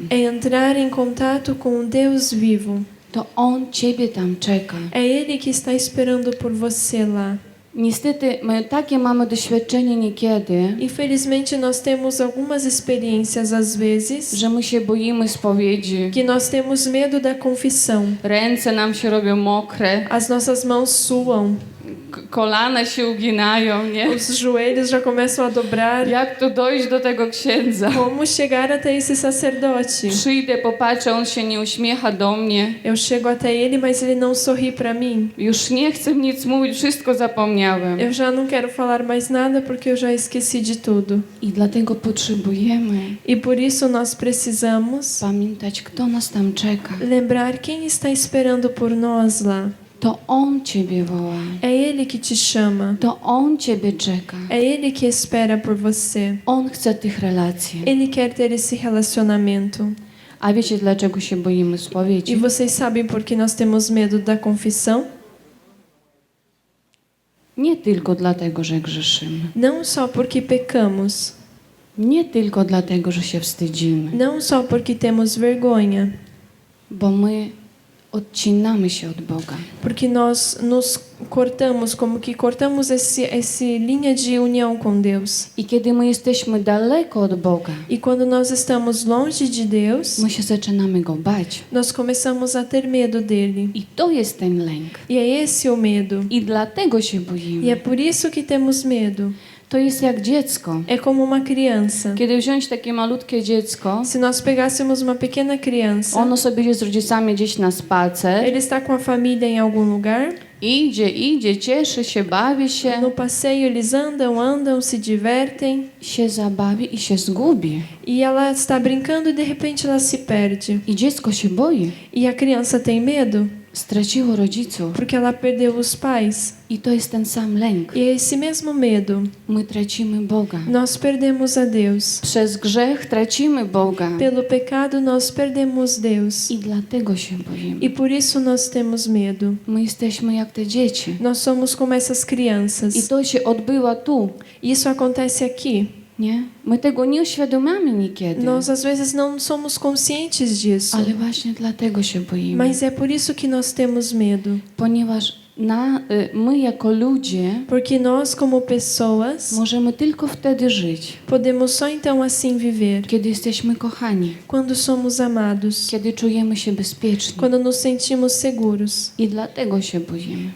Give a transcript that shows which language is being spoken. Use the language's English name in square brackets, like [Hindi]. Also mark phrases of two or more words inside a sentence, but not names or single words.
[Portuguese] é entrar em contato com Deus vivo. [Polish] To On Ciebie tam czeka. [Portuguese] É Ele que está esperando por você lá. [Polish] Niestety, my takie mamy doświadczenie niekiedy, [Portuguese] Infelizmente, nós temos algumas experiências às vezes [Polish] że my się boimy spowiedzi. [Portuguese] que nós temos medo da confissão. [Polish] Ręce nam się robią mokre, [Portuguese] As nossas mãos suam, [Polish] kolana się uginają, nie? [Portuguese] os joelhos já começam a dobrar. [Polish] Jak tu dojść do tego księdza? [Portuguese] Como chegar até esse sacerdote? [Polish] Przyjdę, popatrzę, on się nie uśmiecha do mnie. [Portuguese] Eu chego até ele, mas ele não sorri para mim. [Polish] Już nie chcę nic mówić, wszystko zapomniałem. [Portuguese] Eu já não quero falar mais nada porque eu já esqueci de tudo. [Polish] I dlatego potrzebujemy [Portuguese] E por isso nós precisamos [Polish] pamiętać, kto nas tam czeka. [Portuguese] lembrar quem está esperando por nós lá. [Polish] To On Ciebie woła. [Portuguese] É Ele que te chama. [Polish] To On Ciebie czeka. [Portuguese] É Ele que espera por você. [Polish] On chce tych relacji. [Portuguese] Ele quer ter esse relacionamento. [Polish] A wiecie, dlaczego się boimy [Portuguese] E [Polish] spowiedzi? [Portuguese] vocês sabem por que nós temos medo da confissão? [Polish] Nie tylko dlatego, że grzeszymy. [Portuguese] Não só porque pecamos. [Polish] Nie tylko dlatego, że się wstydzimy. [Portuguese] Não só porque temos vergonha. [Polish] Bo my odcinamy się od Boga. [Portuguese] Porque nós nos cortamos, como que cortamos esse linha de união com Deus. [Polish] I kiedy my jesteśmy daleko od Boga, [Portuguese] E quando nós estamos longe de Deus, [Polish] my się zaczynamy Go bać. [Portuguese] nós começamos a ter medo dele. [Polish] I to jest ten lęk. [Portuguese] E é esse o medo. [Polish] I dlatego się [Portuguese] E é [Polish] boimy. [Portuguese] por isso que temos medo. [Polish] To jest jak dziecko. [Portuguese] É como uma criança. [Polish] Kiedy wziąć takie malutkie dziecko, [Portuguese] Se nós pegássemos uma pequena criança, [Polish] ono sobie idzie z rodzicami gdzieś na spacer, [Portuguese] ele está com a família em algum lugar, [Polish] idzie, cieszy się, bawi się, [Portuguese] no passeio eles andam, se divertem, [Polish] się zabawi i się zgubi. [Portuguese] e ela está brincando e de repente ela se perde. [Polish] I dziecko się boi. [Portuguese] E a criança tem medo [Polish] Straciło rodziców. [Portuguese] porque ela perdeu os pais. [Polish] I to jest ten sam lęk. [Portuguese] E é esse mesmo medo. [Polish] My tracimy Boga. [Portuguese] Nós perdemos a Deus. [Polish] Przez grzech tracimy Boga. [Portuguese] Pelo pecado nós perdemos Deus. [Polish] I dlatego się boimy. [Portuguese] E por isso nós temos medo. [Polish] My jesteśmy jak te dzieci. [Portuguese] Nós somos como essas [Polish] I [Portuguese] crianças. [Polish] to się odbywa tu, [Portuguese] Isso acontece aqui. [Polish] nie? My tego nie uświadamiamy niekiedy. [Portuguese] Nós às vezes não somos conscientes disso. [Polish] Ale właśnie dlatego się boimy. [Portuguese] Mas é por isso que nós temos medo. [Polish] Ponieważ my jako ludzie [Portuguese] Porque nós, como pessoas, [Polish] możemy tylko wtedy żyć, [Portuguese] podemos só então assim viver. [Polish] kiedy jesteśmy kochani, [Portuguese] Quando somos amados. [Polish] kiedy czujemy się bezpieczni. [Portuguese] Quando nos sentimos seguros. [Polish] I dlatego się boimy.